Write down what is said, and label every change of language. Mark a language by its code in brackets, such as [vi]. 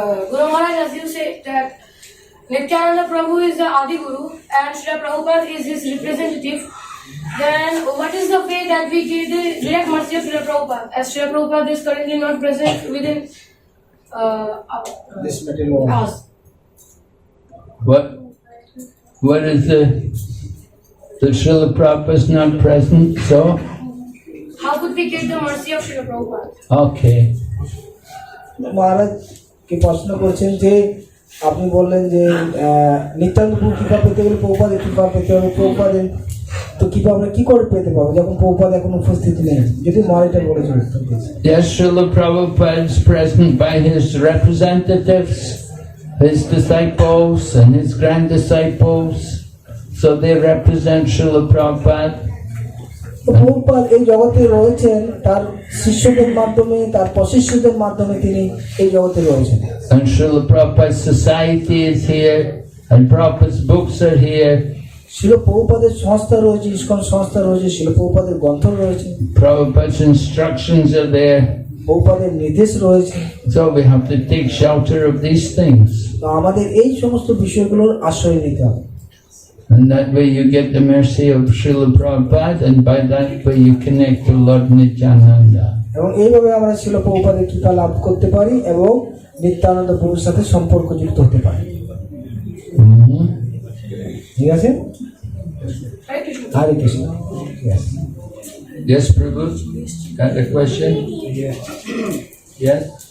[en] Guru Maharaj, as you say that Nityananda Prabhu is the Adi Guru and Srila Prabhupada is his representative, then what is the way that we get the direct mercy of Srila Prabhupada, as Srila Prabhupada is currently not present within this material world. us? What is the Srila Prabhupada is not present, so? How could we get the mercy of Srila Prabhupada? Okay. [bn] মহারাজ কি প্রশ্ন করছেন যে আপনি বললেন যে নিত্যানন্দ প্রভু কৃপা পেতে গেলে প্রভুপাদের কৃপা পেতে হবে, প্রভুপাদের তো কৃপা আমরা কি করে পেতে পারবো যখন প্রভুপাদ এখন উপস্থিত নেই? যদি মহারাজটা বলেছেন। [en] Yes, Srila Prabhupada is present by his representatives, his disciples and his grand disciples, so they represent Srila Prabhupada. [bn] তো প্রভুপাদ এই জগতে রয়েছেন তার শিষ্যদের মাধ্যমে, তার প্রশিষ্যদের মাধ্যমে তিনি এই জগতে রয়েছেন। [en] And Srila Prabhupada's society is here, and Prabhupada's books are here. [bn] শিল প্রভুপাদের সংস্থা রয়েছে, ইস্কন সংস্থা রয়েছে, শিল প্রভুপাদের গ্রন্থ রয়েছে, [en] Prabhupada's instructions are there. [bn] প্রভুপাদের নির্দেশ রয়েছে। [en] So we have to take shelter of these things. [bn] তো আমাদের এই সমস্ত বিষয়গুলোর আশ্রয় নিতে হবে। [en] And that way you get the mercy of Srila Prabhupada, and by that way you connect to Lord Nityananda. [bn] এবং এইভাবে আমরা শিল প্রভুপাদের কৃপা লাভ করতে পারি এবং নিত্যানন্দ প্রভুর সাথে সম্পর্ক যুক্ত হতে পারি। Mhm. ঠিক আছে? [en] Hare Krishna. [bn] Hare Krishna. [en] Yes. Yes, Prabhu? Got a question? Yes?